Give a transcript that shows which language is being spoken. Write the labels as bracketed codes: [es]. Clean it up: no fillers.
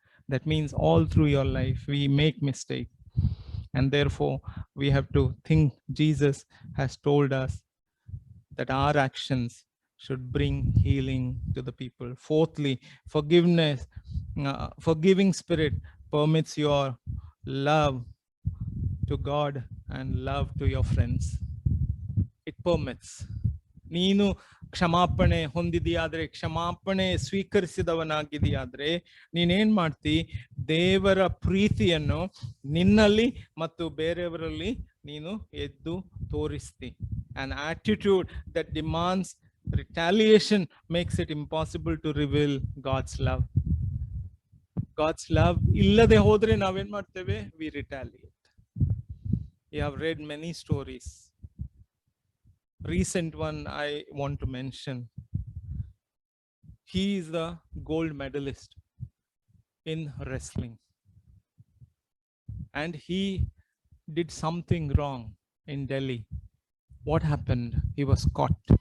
[en] That means all through your life, we make mistakes. And therefore, we have to think Jesus has told us that our actions should bring healing to the people. Fourthly, forgiveness, forgiving spirit permits your love to God and love to your friends. It permits. [kn] ನೀನು ಕ್ಷಮಾಪಣೆ ಹೊಂದಿದೆಯಾದ್ರೆ, ಕ್ಷಮಾಪಣೆ ಸ್ವೀಕರಿಸಿದವನಾಗಿದೆಯಾದ್ರೆ, ನೀನೇನ್ ಮಾಡ್ತಿ? ದೇವರ ಪ್ರೀತಿಯನ್ನು ನಿನ್ನಲ್ಲಿ ಮತ್ತು ಬೇರೆಯವರಲ್ಲಿ ನೀನು ಎದ್ದು ತೋರಿಸ್ತಿ. [en] An attitude that demands retaliation makes it impossible to reveal God's love. God's love [kn] ಇಲ್ಲದೆ ಹೋದ್ರೆ ನಾವೇನ್ ಮಾಡ್ತೇವೆ? [en] We retaliate. You have read many stories. Recent one I want to mention. He is the gold medalist in wrestling, and he did something wrong in Delhi. What happened? He was caught.